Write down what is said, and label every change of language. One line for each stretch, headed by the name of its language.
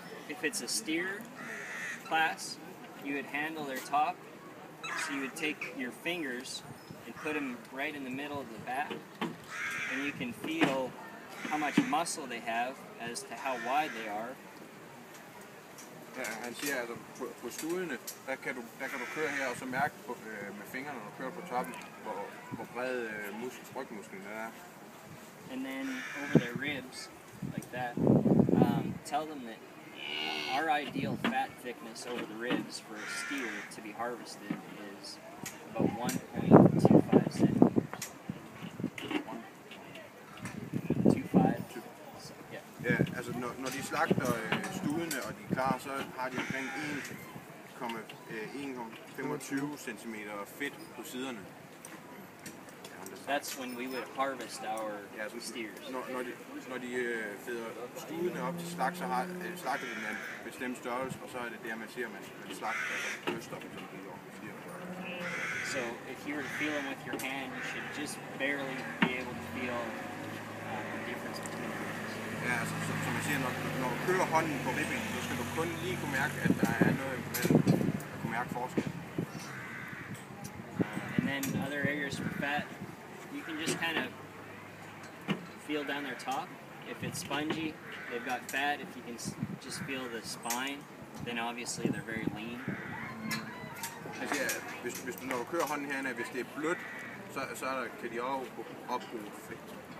English: If it's a steer class, you would handle their top, so you would take your fingers and put them right in the middle of the back, and you can feel how much muscle they have as to how wide they are.
Danish: Ja, han siger altså på studene, der kan du køre her og så mærke med fingrene, når du kører på toppen, hvor bred rygmusklen er.
English: And then over their ribs, like that, tell them that our ideal fat thickness over the ribs for a steer to be harvested is about 1.25 centimeters. 1.25. Yeah.
Danish: Ja, altså når de slagter studene og de er klar, så har de omkring 1,25 cm fedt på siderne.
English: That's when we would harvest our steers.
Danish: Når de feder studene op til slagt, så slagter de med en bestemt størrelse, og så er det der, man siger, at man slagter kødstoppen, som de siger.
English: So if you were to feel them with your hand, you should just barely be able to feel the difference between them.
Danish: Ja, altså, som jeg siger, når du kører hånden på ribben, så skal du kun lige kunne mærke, at der er noget imellem, at kunne mærke forskel.
English: And then other areas for fat, you can just kind of feel down their top. If it's spongy, they've got fat. If you can just feel the spine, then obviously they're very lean.
Danish: Jeg siger, når du kører hånden herinde, hvis det er blødt, så kan de også opbruge fedt.